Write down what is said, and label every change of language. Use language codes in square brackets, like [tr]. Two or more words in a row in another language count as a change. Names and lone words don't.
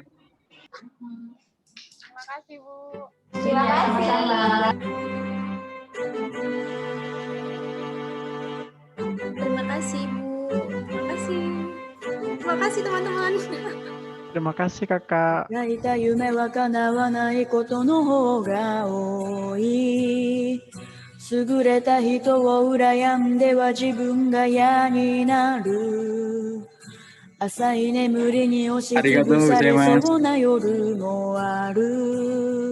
[id] Terima kasih, Bu. Terima kasih. Terima kasih, Bu. Terima kasih teman-teman. Terima kasih kakak. [ja] 抱いた夢は叶わないことの方が多い。優れた人を羨んでは自分が嫌になる。浅い眠りに押しつぶされそうな夜もある。